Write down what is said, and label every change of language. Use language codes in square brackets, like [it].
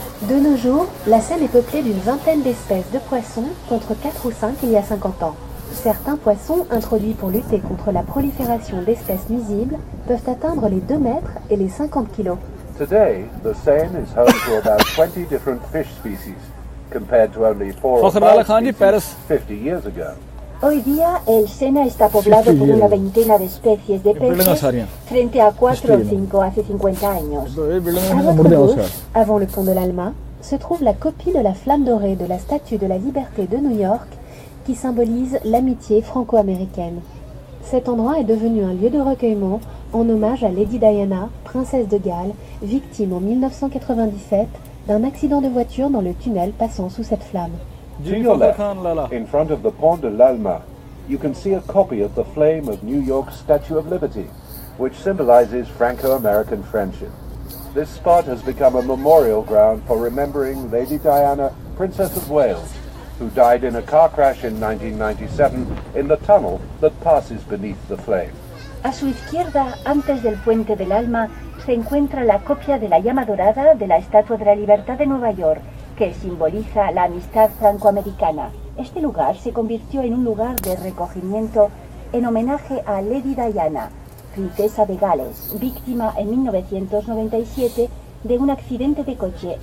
[fr] De nos jours, la Seine est peuplée d'une vingtaine d'espèces de poissons contre 4 ou 5 il y a 50 ans. Certains poissons, introduits pour lutter contre la prolifération d'espèces nuisibles, peuvent atteindre les 2 mètres et les 50 kilos. [en] Today, the Seine is home to about 20 different fish species, compared to only 4 or 5 species 50 years ago. [es] Hoy día, el Sena está poblado por una veintena de especies de peces frente a 4 o 5 hace 50 años. [fr] À votre gauche, avant le pont de l'Alma, se trouve la copie de la flamme dorée de la Statue de la Liberté de New York qui symbolise l'amitié franco-américaine. Cet endroit est devenu un lieu de recueillement en hommage à Lady Diana, princesse de Galles, victime en 1997 d'un accident de voiture dans le tunnel passant sous cette flamme. [en] To your left, in front of the Pont de l'Alma, you can see a copy of the flame of New York's Statue of Liberty, which symbolizes Franco-American friendship. This spot has become a memorial ground for remembering Lady Diana, Princess of Wales, who died in a car crash in 1997 in the tunnel that passes beneath the flame. [es] A su izquierda, antes del Puente del Alma, se encuentra la copia de la llama dorada de la Estatua de la Libertad de Nueva York, que simboliza la amistad franco-americana. Este lugar se convirtió en un lugar de recogimiento en homenaje a Lady Diana, princesa de Gales, víctima en 1997 de un accidente de coche.